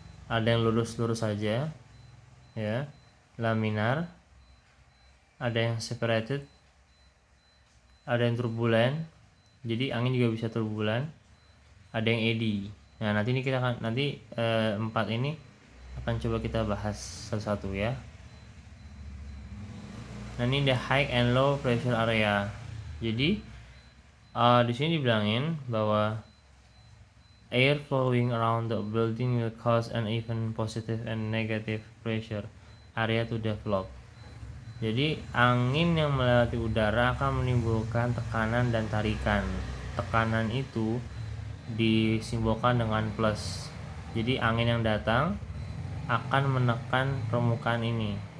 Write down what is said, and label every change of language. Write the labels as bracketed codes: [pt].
[id] Ada yang lurus-lurus saja ya, laminar, ada yang separated, ada yang turbulen, jadi angin juga bisa turbulen, ada yang eddy. Nah, nanti ini kita akan empat ini akan coba kita bahas satu-satu ya. Nah, ini [en] the high and low pressure area. [id] Jadi di sini dibilangin bahwa [en] air flowing around the building will cause an even positive and negative pressure area to develop. [id] Jadi angin yang melewati udara akan menimbulkan tekanan dan tarikan. Tekanan itu disimbolkan dengan plus. Jadi angin yang datang akan menekan permukaan ini.